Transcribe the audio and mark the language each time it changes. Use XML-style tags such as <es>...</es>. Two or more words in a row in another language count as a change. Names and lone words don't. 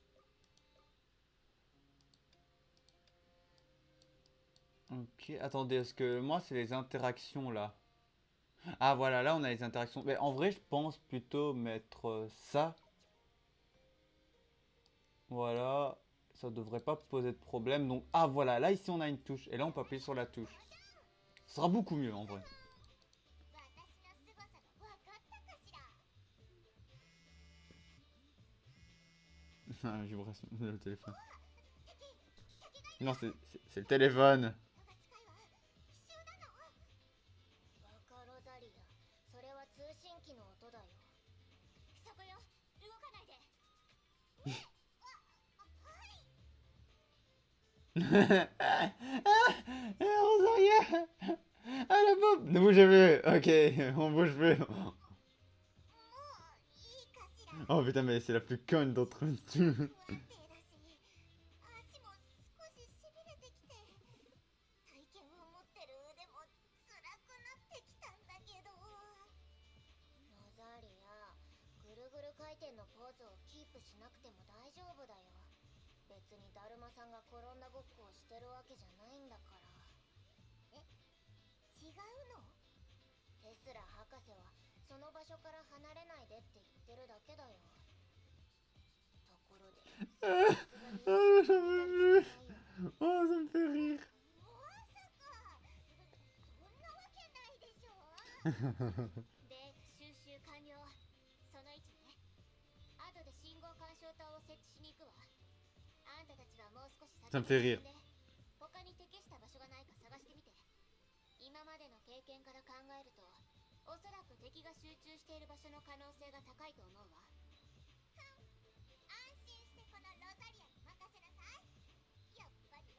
<fr>Ok, attendez, est-ce que moi c'est les interactions là? Ah voilà, là on a les interactions. Mais en vrai, je pense plutôt mettre ça. Voilà, ça devrait pas poser de problème. Donc, ah voilà, là ici on a une touche. Et là on peut appuyer sur la touche. Ce sera beaucoup mieux en vrai.</fr> <ja>私の凄さが分かったかしら。</ja> <fr>Ah, vibration, le téléphone. Non, c'est le téléphone.</fr> <ja>のが近いわ。奇襲なの。若ロザリア、それは通信機の音だよ。そこよ、動かないで。 Rosaria!</ja> <fr>Ah la pauvre! Ne bougez plus! Ok, on bouge plus.</fr> <ja>もういいかしら。</ja> <fr>Oh putain, mais c'est la plus conne d'entre nous.</fr> <ja>不安定だし、足も少ししびれてきて、体験を持ってる腕も辛くなってきたんだけど。ロザリア、ぐるぐる回転のポーズをキープしなくても大丈夫だよ。別にだるまさんが転んだごっこをしてるわけじゃないんだから。え、違うの？テスラ博士はその場所から離れないでって言ってるだけだよ。ところで、</ja> <fr>Ah, j'en peux plus. Oh, ça me fait rire.</fr> <ja>まさかそんなわけないでしょ。で、収集完了。その位置ね。後で信号干渉塔を設置しに行くわ。あんたたちはもう少し先</ja> <fr>Ça me fait rire.</fr> <ja>他に適した場所がないか探してみて。今までの経験から考えると、おそらく敵が集中している場所の可能性が高いと思うわ。安心してこのロザリアに任せなさい。やっぱ</ja>